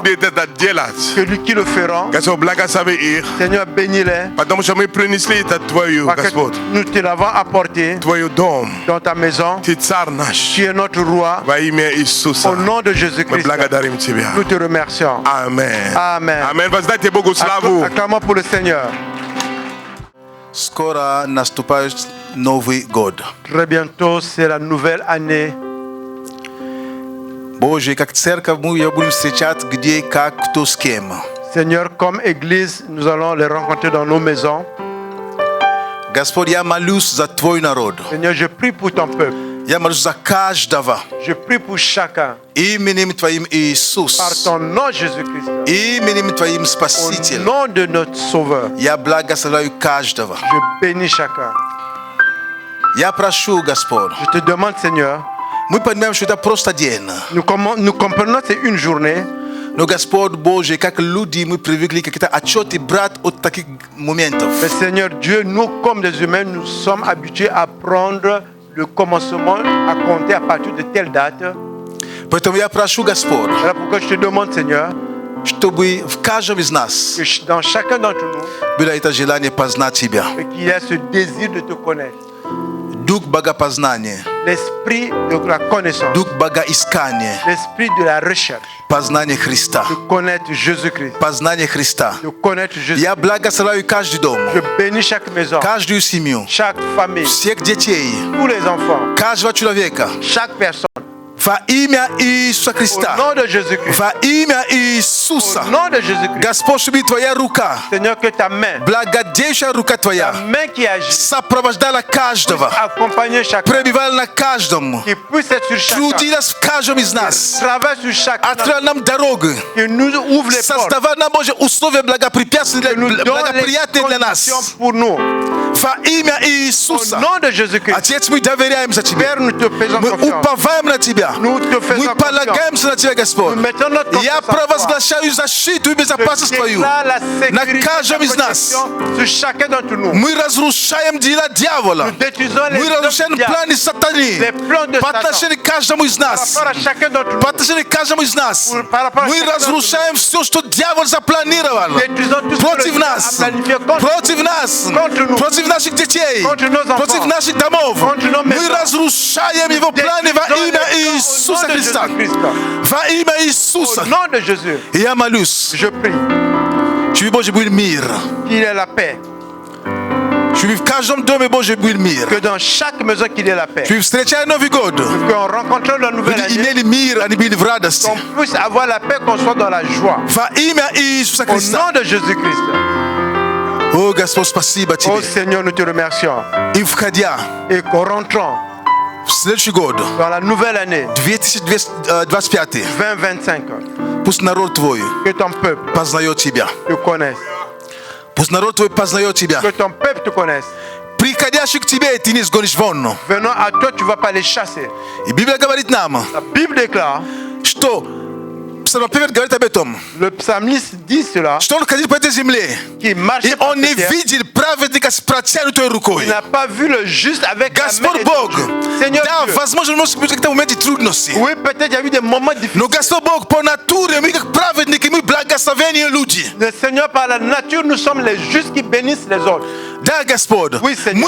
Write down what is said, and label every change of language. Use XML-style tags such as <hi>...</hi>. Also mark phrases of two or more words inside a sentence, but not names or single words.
<fr>Que lui qui le feront. Seigneur, bénis-les. Nous te l'avons apporté dans ta maison. Tu es notre roi. Au nom de Jésus-Christ. Alléluia. Nous te remercions. Amen. Amen.</fr> <ru>Amen. Воздайте Богу славу.</ru> <fr>Acclamons pour le Seigneur.</fr> <ru>Скоро наступает Новый год.</ru> <fr>Très bientôt, c'est la nouvelle année.</fr> <ru>Боже, как церковь мы ее будем встречать где, как, кто с кем.</ru> <fr>Seigneur, comme Église, nous allons les rencontrer dans nos maisons.</fr> <ru>Господь, я молюсь за Твой народ.</ru> <fr>Seigneur, je prie pour ton peuple.</fr> <ru>Я молюсь за каждого.</ru> <fr>Je prie pour chacun.</fr> <ru>Именем Твоим Иисус.</ru> <fr>Par ton nom, Jésus-Christ.</fr> <ru>Именем Твоим</ru> <fr>Au</fr> <ru>Спаситель.</ru> <fr>nom de notre Sauveur.</fr> <ru>Я благословляю каждого.</ru> <fr>Je bénis chacun.</fr> <ru>Я прошу, Господь.</ru> <fr>Je te demande, Seigneur,</fr> <ru>Мы понимаем, что это просто день.</ru> <fr>nous comprenons que c'est une journée.</fr> <ru>Но, Господь Боже, как люди, мы привыкли какие-то отчеты брать от таких моментов.</ru> <fr>Mais Seigneur Dieu, nous, comme des humains, nous sommes habitués à prendre le commencement, à compter à partir de telle date.</fr> <ru>Поэтому я прошу, Господь,</ru> <fr>Voilà pourquoi je te demande, Seigneur,</fr> <ru>чтобы в каждом из нас</ru> <fr>que dans chacun d'entre nous,</fr> <ru>было это желание познать Тебя.</ru> <fr>qu'il y ait ce désir de te connaître.</fr> <ru>Дух богопознания,</ru> <fr>L'esprit de la connaissance,</fr> <ru>дух богоискания,</ru> <fr>l'esprit de la recherche,</fr> <ru>познание Христа,</ru> <fr>de connaître Jésus-Christ,</fr> <ru>познание Христа.</ru> <fr>de connaître Jésus.</fr> <ru>Я благословляю каждый дом,</ru> <fr>Je bénis chaque maison,</fr> <ru>каждую семью,</ru> <fr>chaque famille,</fr> <ru>всех детей,</ru> <fr>tous les enfants,</fr> <ru>каждого человека.</ru> <fr>chaque personne.</fr> <ru>Во имя Иисуса</ru> <fr>Au</fr> <ru>Христа.</ru> <fr>nom de Jésus-Christ.</fr> <ru>Во имя Иисуса.</ru> <fr>Au nom de Jésus-Christ.</fr> <ru>Господь, чтобы Твоя рука,</ru> <fr>Seigneur, que ta main,</fr> <ru>благодействующая рука</ru> <fr>ta</fr> <ru>Твоя,</ru> <fr>main qui agit,</fr> <ru>сопровождала каждого,</ru> <fr>accompagner chacun,</fr> <ru>пребывала на каждом,</ru> <fr>qui puisse être sur chacun,</fr> <ru>трудилась в каждом из нас,</ru> <fr>travaille sur chacun,</fr> <ru>открыла нам дорогу,</ru> <fr>qui nous ouvre les portes,</fr> <ru>создавая нам, Боже, условия благоприятные</ru> <fr>nous donne</fr> <ru>благоприятные</ru> <fr>les</fr> <ru>для нас.</ru> <fr>conditions pour nous.</fr> <ru>Во имя</ru> <fr>Au</fr> <ru>Иисуса.</ru> <fr>nom de Jésus-Christ.</fr> <ru>Отец, мы доверяем за Тебя.</ru> <fr>Père, nous te faisons</fr> <ru>Мы</ru> <fr>confiance.</fr> <ru>уповаем на Тебя.</ru> <fr>Nous te faisons</fr> <ru>Мы</ru> <fr>confiance.</fr> <ru>полагаемся на Тебя, Господь.</ru> <fr>Nous mettons notre</fr> <ru>Я</ru> <fr>confiance en toi.</fr> <ru>провозглашаю защиту и безопасность Твою</ru> <fr>Déclare la</fr> <ru>на</ru> <fr>sécurité,</fr> <ru>каждом</ru> <fr>la</fr> <ru>из нас.</ru> <fr>protection sur chacun d'entre nous.</fr> <ru>Мы разрушаем дела дьявола.</ru> <fr>Nous détruisons les</fr> <ru>Мы разрушаем</ru> <fr>œuvres du</fr> <ru>планы сатаны</ru> <fr>les plans de</fr> <ru>по</ru> <fr>Satan.</fr> <ru>отношению к каждому из</ru> <fr>Par</fr> <ru>нас.</ru> <fr>rapport à chacun d'entre nous.</fr> <ru>По отношению к каждому из нас.</ru> <fr>Par rapport à</fr> <ru>Мы</ru> <fr>chacun</fr> <ru>разрушаем все, что дьявол запланировал</ru> <fr>Détruisons tout ce que le</fr> <ru>против</ru> <fr>diable a</fr> <ru>нас.</ru> <fr>planifié contre</fr> <ru>Против нас.</ru> <fr>Contre nous.</fr> <ru>Против наших детей.</ru> <fr>Contre nos enfants.</fr> <ru>Против наших домов.</ru> <fr>Contre nos</fr> <ru>Мы</ru> <fr>maisons.</fr> <ru>разрушаем его планы во</ru> <fr>Détruisons</fr> <ru>имя</ru> <fr>les plans</fr> <ru>Иисуса</ru> <fr>au nom de</fr> <ru>Христа.</ru> <fr>Jésus-Christ.</fr> <ru>Во имя Иисуса.</ru> <fr>Au nom de Jésus,</fr> <ru>И я молюсь.</ru> <fr>je prie</fr> <ru>Чтобы Божий был мир.</ru> <fr>qu'il ait la paix.</fr> <ru>Чтобы в каждом доме Божий был мир.</ru> <fr>Que dans chaque maison qu'il ait la paix.</fr> <ru>Чтобы встречая Новый год,</ru> <fr>Qu'on rencontre la nouvelle</fr> <ru>люди</ru> <fr>année.</fr> <ru>имели мир, они были в радости.</ru> <fr>Qu'on puisse avoir la paix, qu'on soit dans la joie.</fr> <ru>Во имя Иисуса</ru> <fr>Au</fr> <ru>Христа.</ru> <fr>nom de Jésus-Christ.</fr> <ru>О, Господь, спасибо</ru> <fr>Oh</fr> <ru>Тебе.</ru> <fr>Seigneur, nous te remercions.</fr> <ru>И входя</ru> <fr>Et qu'en rentrant</fr> <ru>в следующий год,</ru> <fr>dans la nouvelle année</fr> <ru>2025,</ru> <fr>2025,</fr> <ru>пусть народ Твой</ru> <fr>que ton peuple</fr> <ru>познает Тебя.</ru> <fr>te connaisse.</fr> <ru>Пусть народ Твой познает Тебя.</ru> <fr>Que ton peuple te connaisse.</fr> <ru>Приходящих к Тебе Ты не сгонишь вон.</ru> <fr>Venant à toi, tu ne vas pas les chasser.</fr> <ru>И Библия говорит нам,</ru> <fr>La Bible déclare,</fr> <ru>что Псалмопевец говорит об этом,</ru> <fr>le psalmiste dit cela,</fr> <ru>что он ходил по этой земле,</ru> <fr>qu'il marche</fr> <ru>и</ru> <fr>par</fr> <ru>он не</ru> <fr>cette terre.</fr> <ru>видел праведника с протянутой рукой.</ru> <fr>Il n'a pas vu le juste avec la main</fr> <ru>Господь Бог,</ru> <fr>étendue. Seigneur</fr> <ru>да,</ru> <fr>Dieu,</fr> <ru>возможно, может быть, какие-то моменты трудности.</ru> <fr>oui, peut-être il y a eu des moments difficiles.</fr> <ru>Но Господь Бог, по натуре, мы как праведники, мы благословенные люди.</ru> <fr>Le Seigneur, par la nature, nous sommes les justes qui bénissent les autres.</fr> <ru>Да, Господь,</ru> <fr>Oui, Seigneur.</fr>